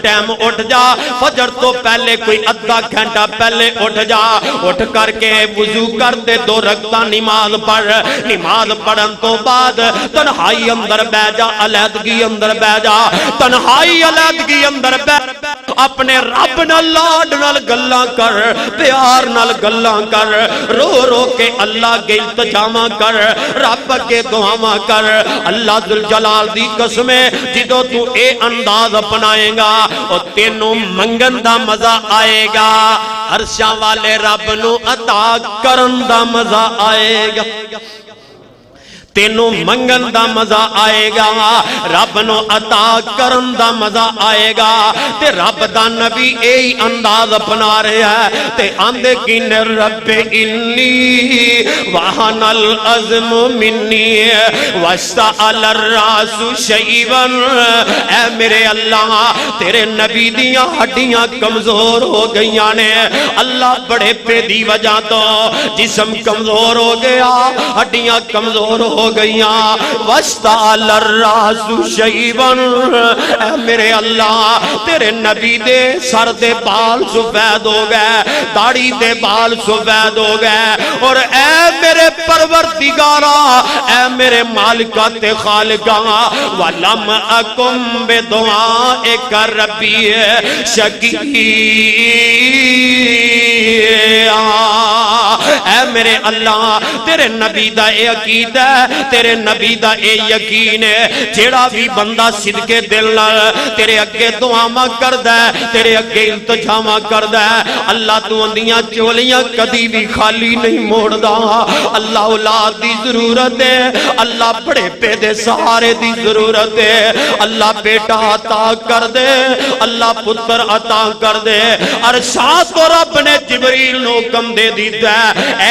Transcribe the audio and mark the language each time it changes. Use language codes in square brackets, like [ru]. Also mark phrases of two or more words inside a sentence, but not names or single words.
[pa] ٹائم اٹھ جا فجر تو پہلے کوئی آدھا گھنٹہ پہلے اٹھ جا اٹھ کر کے وضو کرتے 2 رکعتاں نماز پڑھ نماز پڑھن تو بعد تنہائی اندر بہ جا علیحدگی اندر بہ جا تنہائی علیحدگی اندر بہ اپنے رب نال لاڈ نال گلاں کر پیار نال گلاں کر رو رو کے اللہ کے التجاواں کر رب کے دعاواں کر اللہ ذوالجلال دی قسم جدوں تو اے انداز اپنائے گا او تینوں منگن دا مزہ آئے گا عرشاں والے رب نو عطا کرن دا مزہ آئے گا تینوں منگن دا مزہ آئے گا رب نو عطا کرن دا مزہ آئے گا تے رب دا نبی اے انداز اپنا رہا ہے تے آندے کین [ar] رب انی وحن العظم منی واشتعل الراس شیبا [pa] اے میرے اللہ تیرے نبی دیاں ہڈیاں کمزور ہو گئیاں نے اللہ بڑے پہ دی وجہ تو جسم کمزور ہو گیا ہڈیاں کمزور ہو گئیاں [ar] واشتعل الراس شیبا [pa] اے میرے اللہ تیرے نبی دے سر دے بال سفید ہو گئے داڑھی دے بال سفید ہو گئے اور اے میرے پروردگارا اے میرے مالکہ تے خالقہ [ar] وَلَمْ أَكُمْ بِدُعَائِكَ رَبِّي شَقِيًّا [pa] اے میرے اللہ تیرے نبی دا اے عقید ہے تیرے نبی دا اے یقین ہے جیڑا بھی بندہ صدقے دل نال تیرے اگے دعاواں کردا ہے تیرے اگے التجاواں کردا ہے اللہ تو اندیاں چولیاں کدی بھی خالی نہیں موڑدا اللہ اولاد دی ضرورت ہے اللہ بڑے پے دے سہارے دی ضرورت ہے اللہ بیٹا عطا کر دے اللہ پتر عطا کر دے ارشاد کو رب نے جبریل نو حکم دے دیتا ہے اے